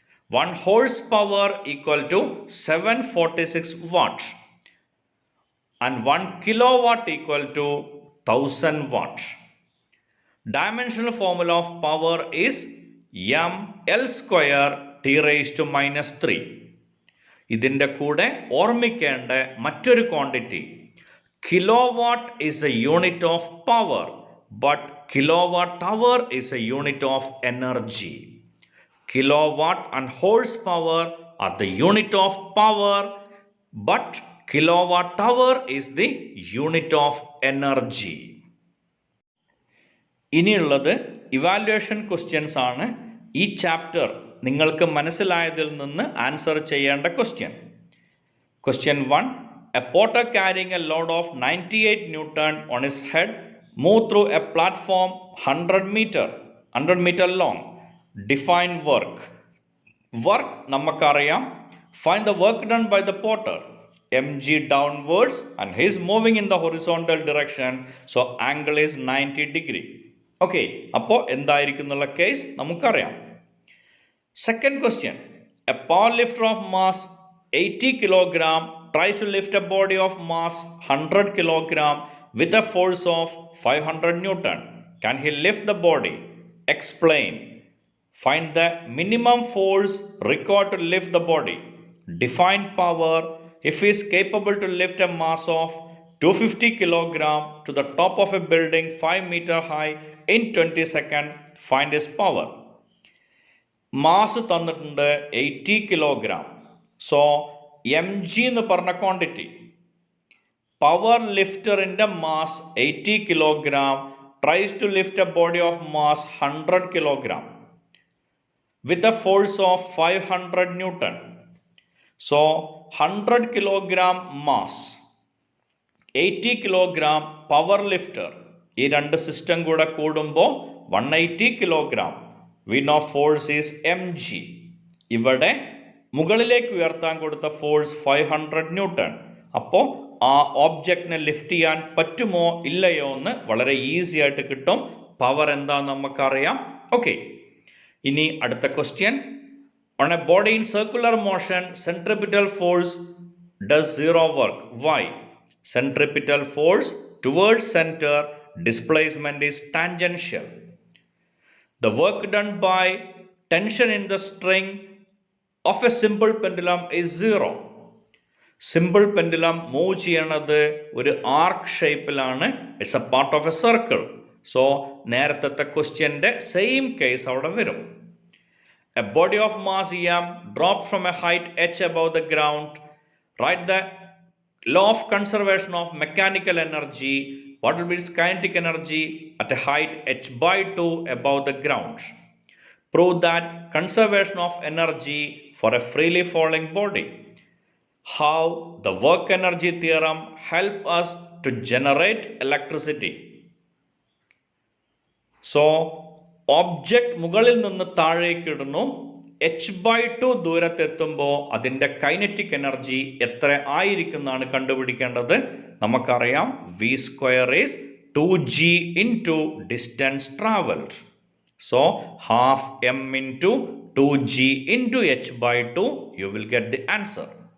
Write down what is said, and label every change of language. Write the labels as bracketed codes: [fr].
[en] 1 horsepower equal to 746 watt, and 1 kilowatt equal to 1000 watt. Dimensional formula of power is ml square T⁻⁻3. [ml] ഇതിൻ്റെ കൂടെ ഓർമ്മിക്കേണ്ട മറ്റൊരു quantity, [en] Kilowatt is a unit of power, but kilowatt hour is a unit of energy. Kilowatt and horsepower are the unit of power, but kilowatt hour is the unit of energy. [ml] ഇനിയുള്ളത് evaluation questions ആണ്. ഈ chapter നിങ്ങൾക്ക് മനസ്സിലായതിൽ നിന്ന് answer ചെയ്യേണ്ട question. [en] Question 1. A porter carrying a load of 98 Newton on his head moved through a platform 100 meter long. Define work. Work [ml] നമുക്കറിയാം. [en] Find the work done by the porter. mg downwards and he is moving in the horizontal direction. So angle is 90 degree. [ml] Okay, അപ്പോൾ എന്തായിരിക്കും എന്നുള്ള case നമുക്കറിയാം. [en] Second question. A power lifter of mass 80 kg tries to lift a body of mass 100 kg with a force of 500 Newton. Can he lift the body? Explain. Find the minimum force required to lift the body. Define power. If he is capable to lift a mass of 250 kg to the top of a building 5 meter high in 20 seconds, find his power. [ml] Mass തന്നിട്ടുണ്ട് 80 kilogram. So M G എന്ന് പറഞ്ഞ quantity, power ലിഫ്റ്ററിൻ്റെ mass 80 kilogram, [en] Tries to lift a body of mass 100 kilogram with a force of 500 newton. [ml] So 100 kilogram mass, 80 kilogram power lifter, ഈ രണ്ട് system കൂടെ കൂടുമ്പോൾ 180 kilogram. [en] We know force is mg. [ml] ഇവിടെ മുകളിലേക്ക് ഉയർത്താൻ കൊടുത്ത ഫോഴ്സ് 500 ന്യൂട്ടൺ. അപ്പോൾ ആ ഓബ്ജക്റ്റിനെ ലിഫ്റ്റ് ചെയ്യാൻ പറ്റുമോ ഇല്ലയോ എന്ന് വളരെ ഈസി ആയിട്ട് കിട്ടും. പവർ എന്താണെന്ന് നമുക്കറിയാം. ഓക്കെ, ഇനി അടുത്ത question. [en] On a body in circular motion, centripetal force does 0 work. Why? Centripetal force towards center, displacement is tangential. The work done by tension in the string of a simple pendulum is 0. [ml] Simple pendulum move ചെയ്യണത് ഒരു ആർക്ക് ഷേപ്പിലാണ്. [en] It's a part of a circle. [ml] So നേരത്തെ ക്വസ്റ്റ്യൻ്റെ same case അവിടെ വരും. [en] A body of mass m dropped from a height h above the ground. Write the law of conservation of mechanical energy. What will be its kinetic energy at a height h by 2 above the ground? Prove that conservation of energy for a freely falling body. How the work energy theorem help us to generate electricity. [ml] So, object മുകളിൽ നിന്ന് താഴേക്ക് ഇടുന്നു, h/2 ദൂരത്തെത്തുമ്പോൾ അതിൻ്റെ kinetic energy എത്ര ആയിരിക്കുമെന്നാണ് കണ്ടുപിടിക്കേണ്ടത്. നമുക്കറിയാം [en] v² is 2g into distance traveled. So, half m into 2g into h/2, you will get the answer.